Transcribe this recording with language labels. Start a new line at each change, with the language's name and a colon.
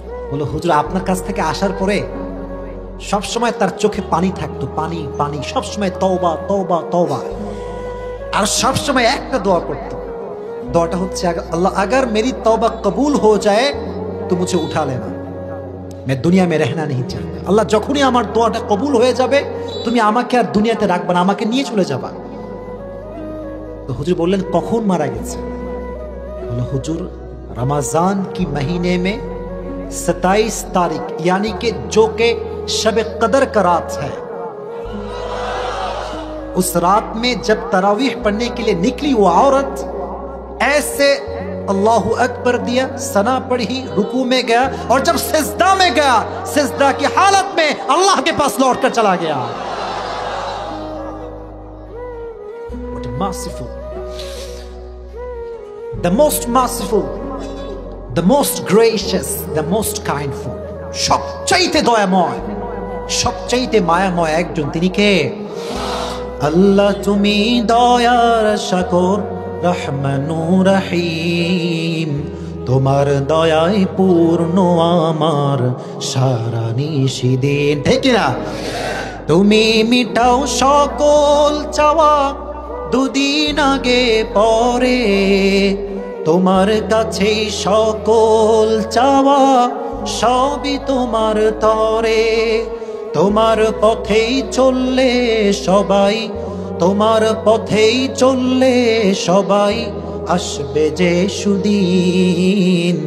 Bangla: বলো হুজুর আপনার কাছ থেকে আসার পরে সব সময় তার চোখে পানি থাকতো, পানি পানি, সব সময় তওবা তওবা তওবা, আর সব সময় একটা দোয়া করতো, দোয়াটা হচ্ছে
Hindi: अल्लाह अगर मेरी तौबा कबूल हो जाए तो मुझे उठा लेना, मैं दुनिया में रहना नहीं चाहता।
Bangla: আল্লাহ যখনই আমার দোয়াটা কবুল হয়ে যাবে তুমি আমাকে আর দুনিয়াতে রাখবে না, আমাকে নিয়ে চলে যাবা। তো হুজুর বললেন কখন মারা গেছে। বলল হুজুর
Hindi: रमजान की महीने में 27 तारीख यानी कि जो के शब कदर का रात है, उस रात में जब तरावीह पढ़ने के लिए निकली वो औरत, ऐसे अल्लाहु अकबर दिया, सना पढ़ी, रुकू में गया, और जब सिजदा में गया सिजदा की हालत में अल्लाह के पास लौट कर चला गया।
English: What merciful, the most merciful, the most gracious, the most kindful,
Bangla: সবচাইতে দয়াময়, সবচাইতে মায়াময় একজন, তিনি কে? আল্লাহ তুমি দয়ার সাগর রহমানু রহিম, তোমার দয়ায় পূর্ণ আমার সারা নিশিদিন, ঠিক না? তুমি মিটাও সকল চাওয়া দুদিন আগে পরে, তোমার কাছেই সকল চাওয়া সবই তোমার তরে, তোমার পথেই চললে সবাই, তোমার পথেই চললে সবাই আসবে যে সুদিন।